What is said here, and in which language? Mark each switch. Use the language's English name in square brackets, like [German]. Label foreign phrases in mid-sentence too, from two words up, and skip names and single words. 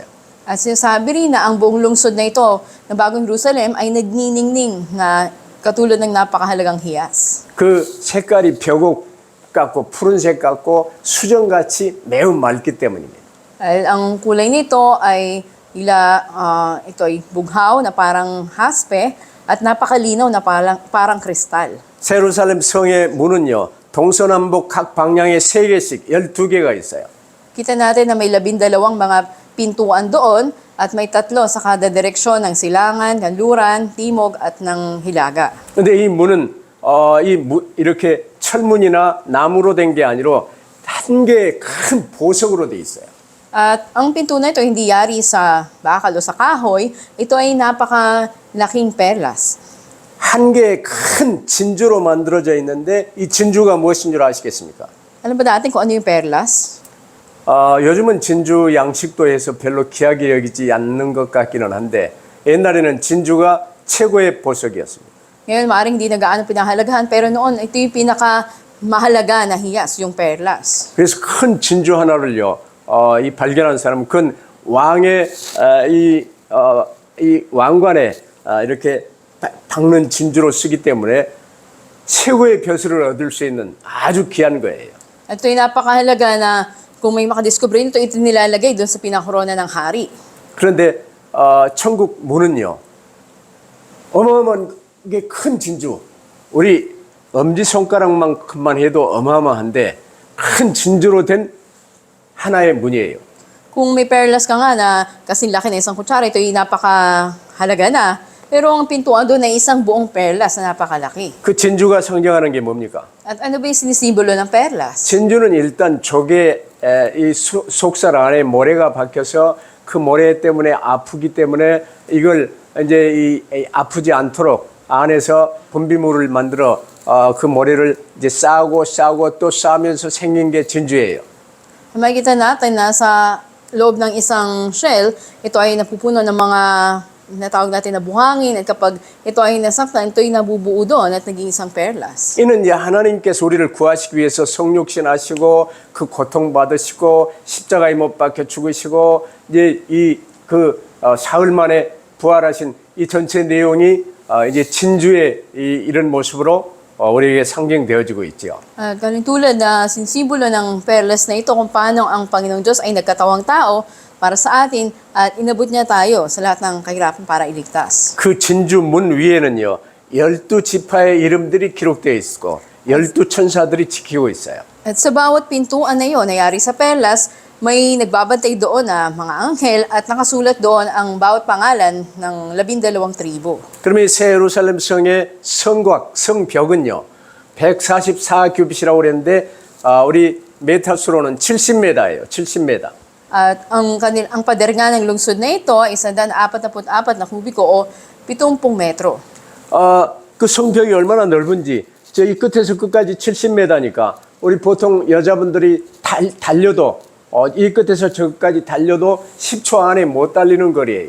[Filipino] At sinasabi rin na ang buong lungsod na ito ng Bagong Jerusalem ay nagniningning na katulad ng napakahalagang hiyas. [Korean] 그 색깔이 벽옥 같고 푸른색 같고 수정같이 매우 맑기 때문입니다. [Filipino] Dahil ang kulay nito ay ito ay bughaw na parang haspe at napakalinaw na parang kristal. [Korean] 새 예루살렘 성의 문은요. 동서남북 각 방향에 3개씩 12개가 있어요. [Filipino] Kita natin na may 12 mga pintuan doon at may 3 sa kada direksyon ng silangan, kanluran, timog at ng hilaga. [Korean] 근데 이 문은 이렇게 철문이나 나무로 된 게 아니라 한 개의 큰 보석으로 돼 있어요. [Filipino] At ang pinto na ito hindi yari sa bakal o sa kahoy, ito ay napakalaking perlas. [Korean] 한 개의 큰 진주로 만들어져 있는데 이 진주가 무엇인 줄 아시겠습니까? [Filipino] Alam ba natin kung ano yung perlas? [Korean] 요즘은 진주 양식도 해서 별로 귀하게 여기지 않는 것 같기는 한데 옛날에는 진주가 최고의 보석이었습니다. [Filipino] Ngayon, maaaring hindi na gaano pinahalagahan, pero noon, ito yung pinakamahalaga na hiyas, yung perlas. [Korean] 그래서 큰 진주 하나를요, 이 발견한 사람은 그건 왕의 이 왕관에 이렇게 박는 진주로 쓰기 때문에 최고의 벼슬을 얻을 수 있는 아주 귀한 거예요. [Filipino] Ito yung napakahalaga na kung may makadiscover nito, ito nilalagay doon sa pinakorona ng hari. [Korean] 그런데 천국 문은요, 어마어마한 게 큰 진주, 우리 엄지손가락만큼만 해도 어마어마한데 큰 진주로 된 하나의 문이에요. [Filipino] Kung may perlas ka nga na kasing laki na isang kutsara, ito yung napakahalaga na. Pero ang pintuan doon ay isang buong perlas na napakalaki. [Korean] 그 진주가 상징하는 게 뭡니까? [Filipino] At ano ba yung sinisimbolo ng perlas? [Korean] 진주는 일단 조개 이 속살 안에 모래가 박혀서 그 모래 때문에 아프기 때문에 이걸 이제 아프지 않도록 안에서 분비물을 만들어 그 모래를 이제 싸고 또 싸면서 생긴 게 진주예요. [Filipino] Makikita natin na sa loob ng isang shell, ito ay napupuno ng mga natawag natin na buhangin at kapag ito ay nasaktan, ito ay nabubuo doon at naging isang perlas. [Korean] 이는 이제 하나님께서 우리를 구하시기 위해서 성육신하시고 그 고통 받으시고 십자가에 못 박혀 죽으시고 이제 사흘 만에 부활하신 이 전체 내용이 이제 진주의 이런 모습으로 우리에게 상징되어지고 있죠. [Filipino] Galing tulad na sinsimbolo ng perlas na ito kung paano ang Panginoong Diyos ay nagkatawang tao para sa atin at inabot niya tayo sa lahat ng kahirapan para iligtas. [Korean] 그 진주 문 위에는요 12지파의 이름들이 기록되어 있고 12천사들이 지키고 있어요. [Filipino] At sa bawat pintuan na iyon, nayari sa perlas, may nagbabantay doon na mga anghel at nakasulat doon ang bawat pangalan ng 12 tribo. [Korean] 그러면 이 새 예루살렘 성의 성곽, 성벽은요 144규빗이라고 그랬는데 우리 메타수로는 70m예요. 70m. [Filipino] At ang pader nga ng lungsod na ito ay 144 na kubiko o 70 metro. [Korean] 그 성벽이 얼마나 넓은지 저기 끝에서 끝까지 70m니까 우리 보통 여자분들이 달려도 이 끝에서 저까지 달려도 10초 안에 못 달리는 거리예요.